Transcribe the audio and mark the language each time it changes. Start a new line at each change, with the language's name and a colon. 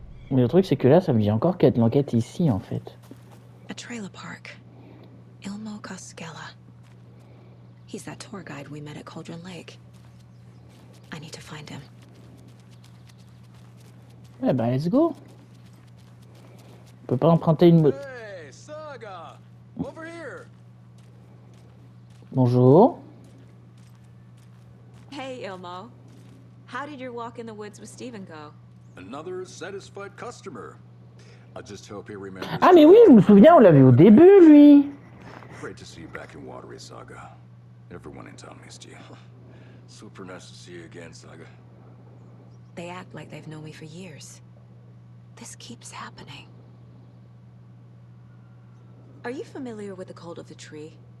French: Mais le truc, c'est que là, ça me dit encore qu'il y a de l'enquête ici, en fait.
English: A trailer park. Ilmo Cascella. He's that tour guide we met at Cauldron Lake. I need to find him.
French: Eh ben,
English: let's go.
French: On peut pas emprunter une...
English: Hey, Saga! Over here!
French: Bonjour.
English: Hey, Ilmo. How did your walk in the woods with Steven go? Another satisfied customer. I just hope he remembers.
French: Ah mais oui, je me souviens, on l'a vu au début, lui.
English: Great to see you back in Watery, Saga. Everyone in town missed you. Super nice to see you again, Saga. They act like they've known me for years. This keeps happening. Are you familiar with the cult of the tree?